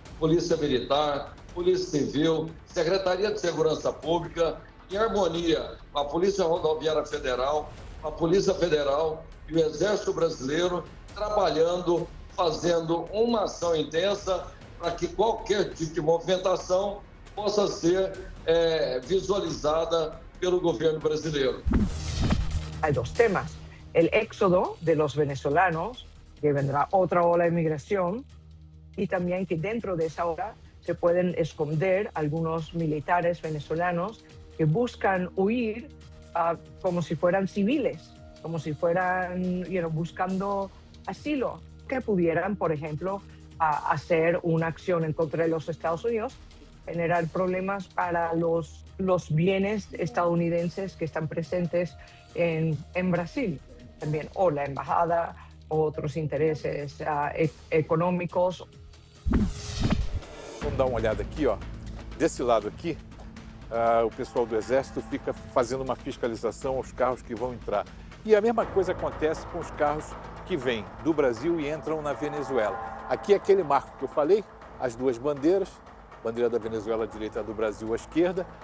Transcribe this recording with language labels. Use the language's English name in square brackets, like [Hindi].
[Portuguese] Polícia Militar, Polícia Civil, Secretaria de Segurança Pública, em harmonia com a Polícia Rodoviária Federal, a Polícia Federal e o Exército Brasileiro, trabalhando, fazendo uma ação intensa para que qualquer tipo de movimentação possa ser visualizada pelo governo brasileiro. [Spanish] Hay dos temas. El éxodo de los venezolanos, que vendrá otra ola de migración, y también que dentro de esa ola se pueden esconder algunos militares venezolanos que buscan huir como si fueran civiles, como si fueran buscando asilo, que pudieran, por ejemplo, hacer una acción en contra de los Estados Unidos, generar problemas para los bienes estadounidenses que están presentes en Brasil. También, o la embajada, o otros intereses econômicos. [Portuguese] Vamos dar uma olhada aqui, ó. Desse lado aqui, o pessoal do Exército fica fazendo uma fiscalização aos carros que vão entrar. E a mesma coisa acontece com os carros que vêm do Brasil e entram na Venezuela. Aqui é aquele marco que eu falei, as duas bandeiras, bandeira da Venezuela à direita, a do Brasil à esquerda.